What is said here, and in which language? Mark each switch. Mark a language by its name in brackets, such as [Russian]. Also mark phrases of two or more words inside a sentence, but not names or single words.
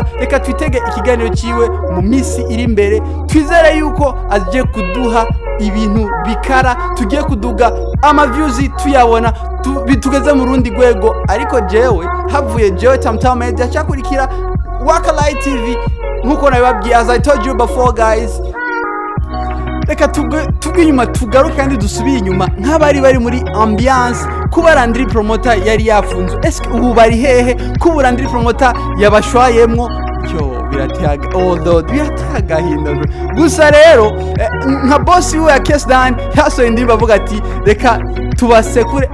[Rundi] Reka twitege ikiganiro ciwe mu misi iri imbere, twizere yuko aje kuduha ibintu bikara, tugiye kuduga ama views tuyabona bitugeze mu rundi gwego. Ariko havuye jewe Tam Media cyakurikira Wakalai TV nkuko nabibabwiye, [English] as I told you before guys. [Rundi] Reka tugwe inyuma tugaruke kandi dusubiye inyuma nk'abari bari muri ambiance kuba Landry Promoter yari yafunzwe. Eske ubu bari hehe kuba Landry Promoter yabashwayemwo? Birataga hinda. Gusa rero nka boss we Akesdan yasohoye indirimbo avuga ati reka tubasekure.